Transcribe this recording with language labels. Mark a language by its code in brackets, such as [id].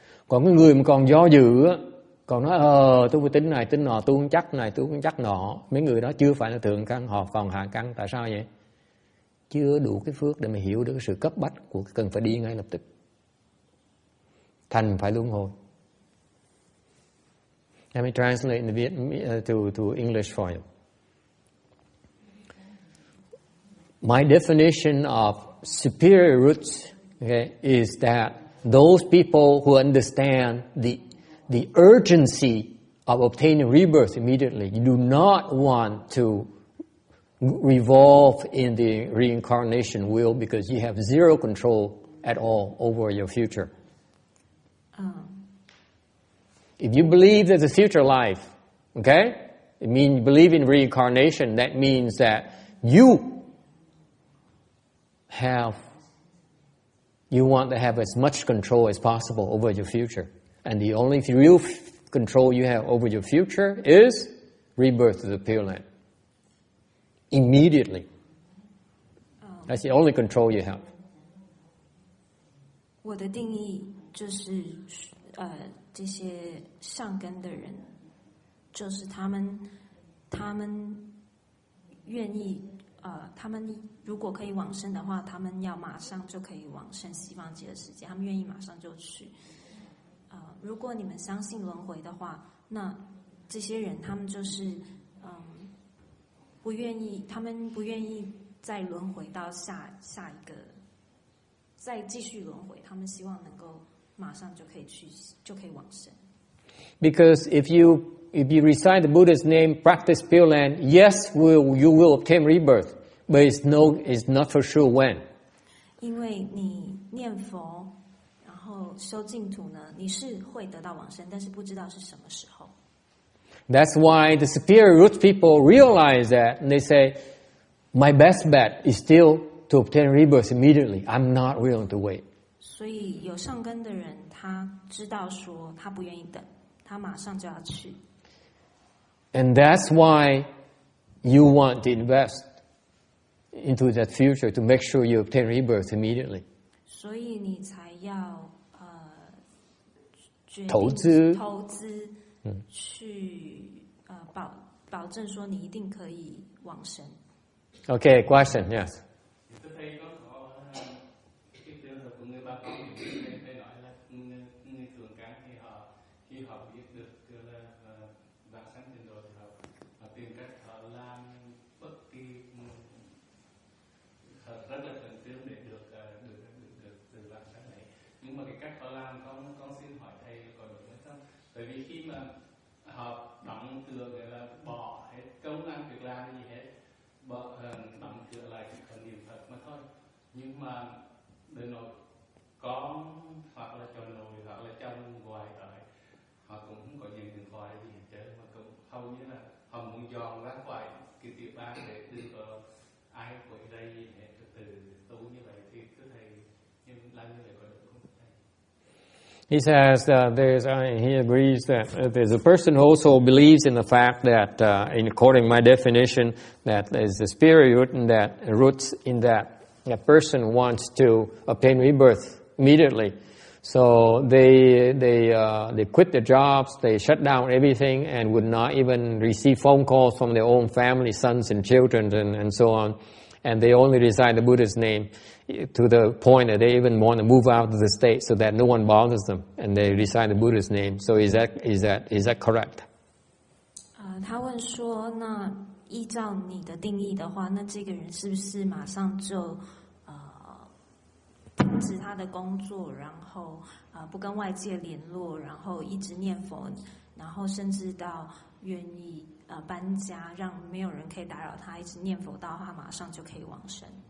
[vi] Còn cái người mà còn do dự á, còn nói tôi phải tính này tính nọ, tôi không chắc này tôi không chắc nọ, mấy người đó chưa phải là thượng căn, họ còn hạ căn. Tại sao vậy? Chưa đủ cái phước để mà hiểu được cái sự cấp bách của cần phải đi ngay lập tức. Thành phải luân hồi. [en] Let me translate in Vietnamese to English for you. My definition of superior roots, okay, is that those people who understand the urgency of obtaining rebirth immediately, you do not want to revolve in the reincarnation wheel because you have zero control at all over your future. If you believe there's a future life, okay, it means you believe in reincarnation, that means that you want to have as much control as possible over your future. And the only real control you have over your future is rebirth to the Pure Land. Immediately. That's the only control you have. [zh] 我的定义就是这些上根的人，就是他们愿意他们如果可以往生的话，他们要马上就可以往生西方极乐世界，他们愿意马上就去。如果你们相信轮回的话，那这些人他们就是不愿意，他们不愿意再轮回到下一个，再继续轮回，他们希望能够马上就可以往生。 [en] Because if you recite the Buddha's name, practice Pure Land, yes, you will obtain rebirth, but it's not for sure when. [zh] 因为你念佛，然后修净土呢，你是会得到往生，但是不知道是什么时候。 [en] That's why the superior root people realize that, and they say, my best bet is still to obtain rebirth immediately. I'm not willing to wait. [zh] 所以有上根的人，他知道说他不愿意等，他马上就要去。 [en] And that's why you want to invest into that future to make sure you obtain rebirth immediately. [zh] 所以你才要决定投资去保证说你一定可以往生。 [en] Okay, question, yes. [vi] Tôi thấy có cái trường hợp của người bà con thì phải nói là người thường cán khi họ biết được là vãng sanh tiền đồ thì họ tìm cách họ làm bất kỳ họ rất là khẩn trương để được từ vãng sanh này. Nhưng mà cái cách họ làm con xin hỏi thầy có đúng hay không? Bởi vì khi mà họ đóng cửa để là bỏ hết công ăn việc làm gì hết, đóng cửa lại chỉ cần niệm Phật mà thôi. Nhưng mà đời nội con hoặc là chồng nội hoặc là chồng ngoài đời họ cũng không có nhận điện thoại gì hết trơn, mà cũng hầu như là họ muốn dọn ra ngoài cái tiểu bang để đừng có ai quấy rầy gì hết, từ tu như vậy thì cứ thầy nhưng làm như vậy có được không thầy? [en] He says he agrees that there's a person who also believes in the fact that, according to my definition, that there's the spirit root and that roots in that person wants to obtain rebirth immediately. So they quit their jobs, they shut down everything, and would not even receive phone calls from their own family, sons and children, and so on. And they only recite the Buddha's name to the point that they even want to move out of the state so that no one bothers them, and they recite the Buddha's name. So is that correct? [zh] 他问说，那依照你的定义的话，那这个人是不是马上就停止他的工作，然后不跟外界联络，然后一直念佛，然后甚至到愿意搬家，让没有人可以打扰他，一直念佛到他马上就可以往生。